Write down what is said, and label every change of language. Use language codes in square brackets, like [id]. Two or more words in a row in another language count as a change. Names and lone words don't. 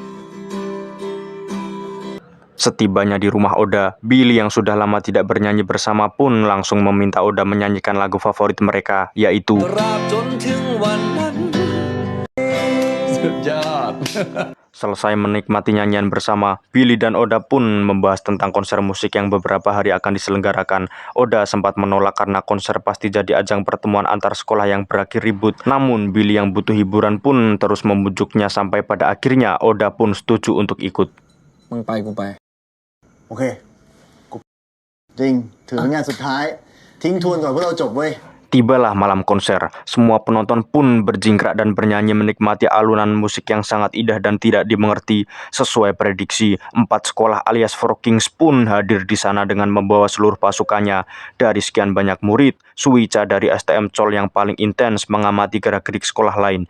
[id] Setibanya di rumah Oda, Billy yang sudah lama tidak bernyanyi bersama pun langsung meminta Oda menyanyikan lagu favorit mereka, yaitu Selesai menikmati nyanyian bersama, Billy dan Oda pun membahas tentang konser musik yang beberapa hari akan diselenggarakan. Oda sempat menolak karena konser pasti jadi ajang pertemuan antar sekolah yang berakhir ribut. Namun Billy yang butuh hiburan pun terus membujuknya sampai pada akhirnya Oda pun setuju untuk ikut. [th] มึงไปกูไปโอเคกูจริงถือเป็นงานสุดท้ายทิ้งทวนก่อนพวกเราจบเว้ย [id] Tibalah malam konser, semua penonton pun berjingkrak dan bernyanyi menikmati alunan musik yang sangat indah dan tidak dimengerti. Sesuai prediksi, 4 sekolah alias Four Kings pun hadir di sana dengan membawa seluruh pasukannya. Dari sekian banyak murid, Suica dari STM Chol yang paling intens mengamati gerak-gerik sekolah lain.